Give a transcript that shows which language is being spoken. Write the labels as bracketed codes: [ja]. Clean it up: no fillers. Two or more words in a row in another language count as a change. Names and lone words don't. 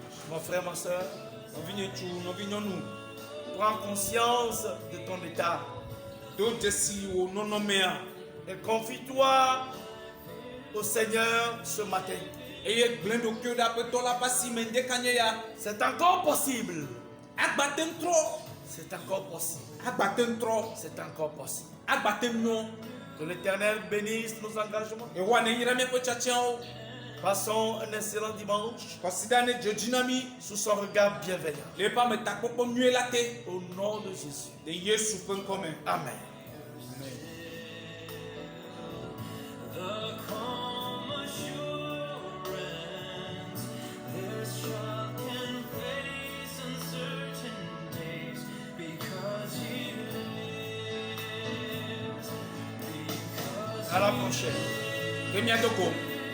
[fr] Mon frère, ma soeur, [ee] Nɔvi ŋutsu, nɔvi nyɔnu. [fr] prends conscience de ton état [ee] Do dzesi wo nɔnɔmea. [fr] et confie-toi au Seigneur ce matin. [ee] Eye gblẽ ɖokuiwo ɖe aƒetɔ la ƒe asi me ŋdeka nye ya. [fr] C'est encore possible. [ee] Agbate ŋu trɔ. [fr] C'est encore possible. [ee] Agbate ŋu trɔ. [fr] C'est encore possible. [ee] Agbate ŋu nyɔ. [fr] Que l'Éternel bénisse nos engagements. [ee] Yehowa ne yra míaƒe tiatsiawo. [fr] Passons un excellent dimanche [ee] Kɔsida ne dzedzi na mí. [fr] sous son regard bienveillant. [ee] Le eƒe ametakpɔkpɔ nyuie la te. [fr] Au nom de Jésus. [ee] De Yesu ƒe ŋkɔ me. [fr] Amen. [en] The calm assurance, this child can face uncertain days because he lives. [fr] À la prochaine. [ee] Ke mía do go.